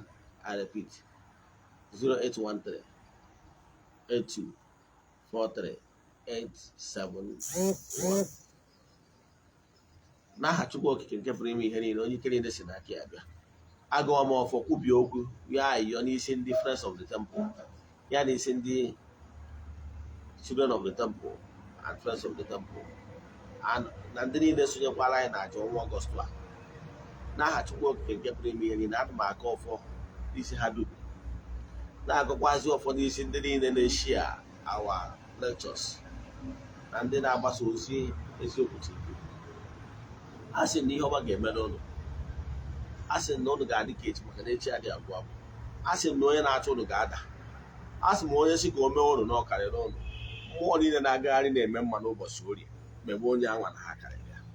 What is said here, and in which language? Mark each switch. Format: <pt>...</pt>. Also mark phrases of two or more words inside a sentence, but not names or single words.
<en>I repeat 0813 82 43 871.</en> <ig>N'aha Chukwu okike nke pụrụ ime ihe niile, onye ike niile si n'aka ya bịa. Agụọ m ọfọ kwubie okwu ya ayọ n'isi ndị</ig> <en>friends of the temple,</en> <ig>ya na isi ndị</ig> <en>children of the temple and friends of the temple, and</en> <ig>na ndị niile sonyekwara anyị na aja ọnwa Ọgọst a. N'aha Chukwu okike nke pụrụ ime ihe niile, ana m aka ọfọ n'isi ha dum, na-agụkwazi ọfọ n'isi ndị niile na-eshia</ig> <en>our lectures</en> <ig>na ndị na-agbasa ozi eziokwu TV. A sị na ihe ọma ga-eme n'ụlọ, a sị na ụnụ ga-adị ka echi maka na echi adịghị agwụ agwụ, a sị na onye na-achọ ụnụ ga-ada, a sị m onye si ka o mee ụnụ na ọ karịrị ụnụ. Mmụọ niile na-agagharị na-eme mma n'ụbọchị orie mgbe onye anwa na ha karịrị ya.</ig>